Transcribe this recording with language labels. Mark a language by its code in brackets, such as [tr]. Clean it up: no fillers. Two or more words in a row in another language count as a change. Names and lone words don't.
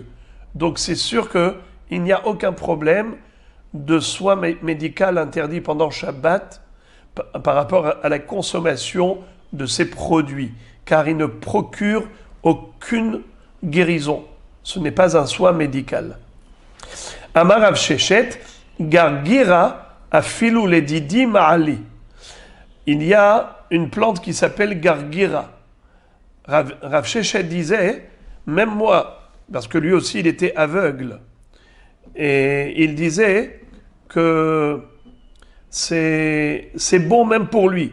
[fr] Donc c'est sûr qu'il n'y a aucun problème de soin médical interdit pendant Shabbat par rapport à la consommation de ces produits, car ils ne procurent aucune guérison. Ce n'est pas un soin médical. [arc] אמר רב ששת, גרגירא אפילו לדידי מעלי. [fr] Il y a une plante qui s'appelle gargira. Rav Sheshet disait, même moi, parce que lui aussi il était aveugle, et il disait que c'est bon même pour lui.